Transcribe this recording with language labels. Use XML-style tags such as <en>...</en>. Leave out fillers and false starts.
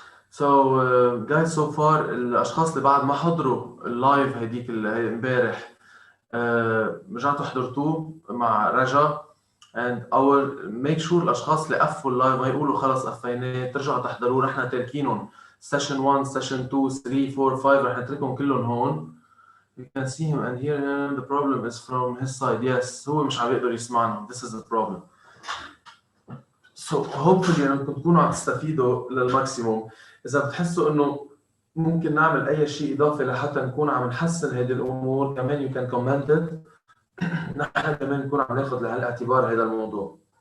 <ar>So guys, so far الاشخاص اللي بعد ما حضروا اللايف هديك امبارح رجعتوا حضرتوه مع رجا and our make sure الاشخاص اللي قفوا اللايف ما يقولوا خلص قفيناه، ترجعوا تحضروه. نحن تاركينهم session 1 session 2 3 4 5 رح نتركهم كلهم هون.</ar> <en>You can see him and hear him. The problem is from his side.</en> <ar>Yes, هو مش عم يقدر يسمعنا.</ar> <en>This is the problem.</en> <ar>So hopefully انكم تكونوا عم تستفيدوا للماكسيموم. اذا بتحسوا انه ممكن نعمل اي شيء اضافي لحتى نكون عم نحسن هذه الامور كمان you can comment it. نحن كمان نكون عم ناخذ بعين الاعتبار هذا الموضوع.</ar>